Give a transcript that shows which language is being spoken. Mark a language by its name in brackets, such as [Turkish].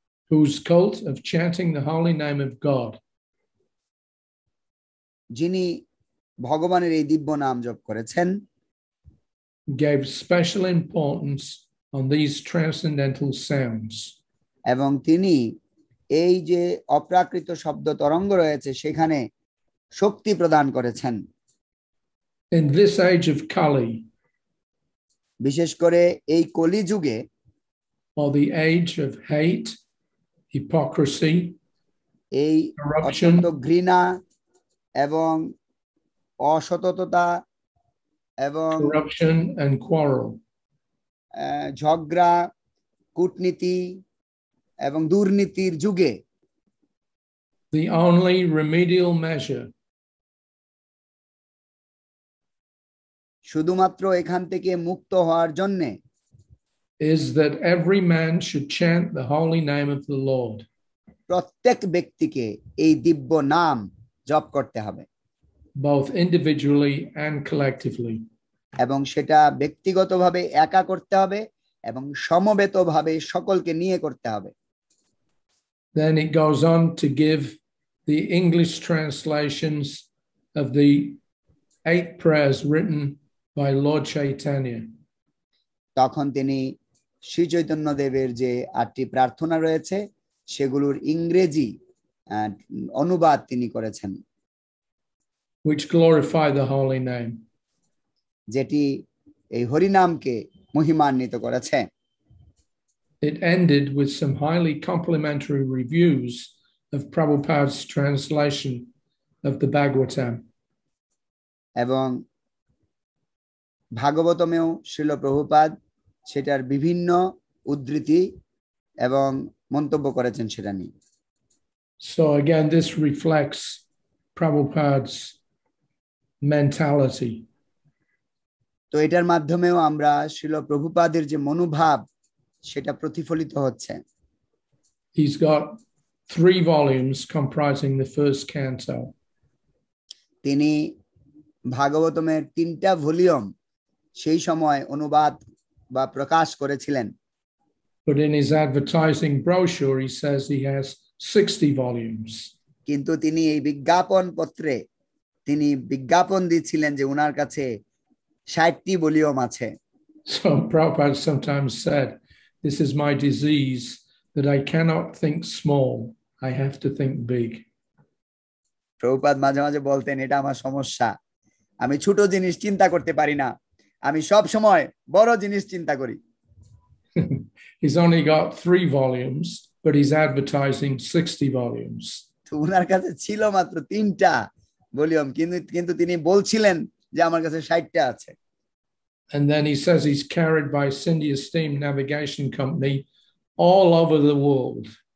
[English] whose cult of chanting the holy name of God [Bangla] যিনি ভগবানের এই দিব্য নাম জপ করেছেন [English] gave special importance on these transcendental sounds. [Bangla] এবং তিনি এই যে অপ্রাকৃত শব্দ তরঙ্গ রয়েছে সেখানে শক্তি প্রদান করেছেন। [English] In this age of Kali, [Bangla] বিশেষ করে এই কলি যুগে, [English] or the age of hate, hypocrisy, [Bangla] এই অত্যন্ত ঘৃণা এবং অসততা এবং [English] corruption and quarrel, [Bangla] ঝগড়া, কূটনীতি এবং দুর্নীতির যুগে [English] the only remedial measure [Bangla] শুধুমাত্র এখান থেকে মুক্ত হওয়ার জন্য [English] is that every man should chant the holy name of the Lord. [Bangla] প্রত্যেক ব্যক্তিকে এই দিব্য নাম জপ করতে হবে, [English] both individually and collectively. [Bangla] এবং সেটা ব্যক্তিগতভাবে একা করতে হবে এবং সমবেতভাবে সকলকে নিয়ে করতে হবে। [English] Then it goes on to give the English translations of the 8 prayers written by Lord Chaitanya. [Bangla] তখন তিনি শ্রী চৈতন্য দেবের যে 8টি প্রার্থনা রয়েছে সেগুলোর ইংরেজি অনুবাদ তিনি করেছেন, [English] which glorify the holy name. [Bangla] যেটি এই হরি নামকে মহিমান্বিত করেছে। [English] It ended with some highly complimentary reviews of Prabhupada's translation of the Bhagavatam. [Bangla] এবং ভাগবতমেও শ্রীল প্রভুপাদ সেটার বিভিন্ন উদ্ধৃতি এবং মন্তব্য করেছেন সেটা নিয়ে। [English] So again, this reflects Prabhupada's mentality. [Bangla] তো এটার মাধ্যমেও আমরা শ্রীল প্রভুপাদের যে মনোভাব সেটা প্রতিফলিত হচ্ছে। [English] He's got 3 volumes comprising the first canto. [Bangla] তিনি ভাগবতমের 3টা ভলিউম সেই সময় অনুবাদ বা প্রকাশ করেছিলেন। [English] But in his advertising brochure he says he has 60 volumes. [Bangla] কিন্তু তিনি এই বিজ্ঞাপন পত্রে তিনি বিজ্ঞাপন দিয়েছিলেন যে ওনার কাছে 60টি ভলিউম আছে। [English] So Prabhupada sometimes said, this is my disease, that I cannot think small, I have to think big. [Bangla] Prabhupada মাঝে মাঝে বলতেন, এটা আমার সমস্যা, আমি ছোট জিনিস চিন্তা করতে পারি না, আমি সব সময় বড় জিনিস চিন্তা করি। [English] He's only got 3 volumes, but he's advertising 60 volumes. [Bangla] তো ওনার কাছে ছিল মাত্র 3টা ভলিউম, কিন্তু তিনি বলছিলেন যে আমার কাছে 60টা আছে। [English] And then he says he's carried by Scindia Steam Navigation Company all over the world.